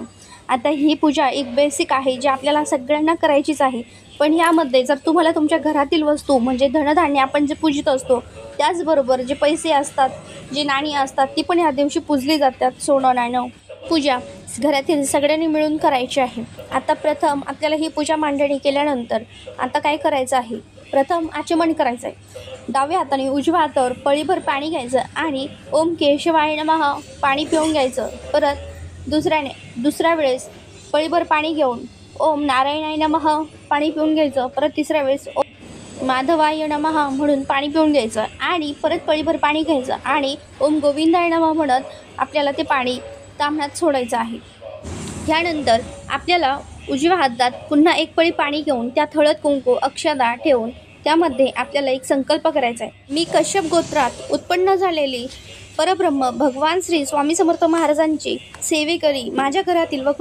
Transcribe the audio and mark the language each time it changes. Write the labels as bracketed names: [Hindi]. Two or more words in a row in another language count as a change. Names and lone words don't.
[Marathi] आता ही पूजा एक बेसिक आहे जी आपल्याला सगळ्यांना करायचीच आहे, पण यामध्ये जर तुम्हाला तुमच्या घरातील वस्तू म्हणजे धनधान्य आपण जे पूजित असतो, त्याचबरोबर जे पैसे असतात, जे नाणी असतात, ती पण ह्या दिवशी पूजली जातात। सोनं नाणं पूजा घरातील सगळ्यांनी मिळून करायची आहे। आता प्रथम आपल्याला ही पूजा मांडणी केल्यानंतर आता काय करायचं आहे, प्रथम आचमन करायचं आहे। डाव्या हाताने उजव्या हातावर पळीभर पाणी घ्यायचं आणि [Sanskrit] ओम केशवाय नमः [Marathi] पाणी पिऊन घ्यायचं। परत दुसऱ्या वेळेस पळीभर पाणी घेऊन [Sanskrit] ओम नारायणाय नमः [Marathi] पाणी पिऊन घ्यायचं। परत तिसऱ्या वेळेस [Sanskrit] ओम माधवाय नमः [Marathi] म्हणून पाणी पिऊन घ्यायचं आणि परत पळीभर पाणी घ्यायचं आणि [Sanskrit] ओम गोविंदाय नमः [Marathi] म्हणत आपल्याला ते पाणी ताम्हणात सोडायचं आहे। यानंतर आपल्याला उजव्या हातात पुन्हा एक पळी पाणी घेऊन त्यात हळद कुंकू अक्षदा ठेवून त्यामध्ये आपल्याला एक संकल्प करायचा आहे। मी कश्यप गोत्रात उत्पन्न झालेली परब्रह्म भगवान श्री स्वामी समर्थ महाराजांची सेवेकरी माझ्या घरातील व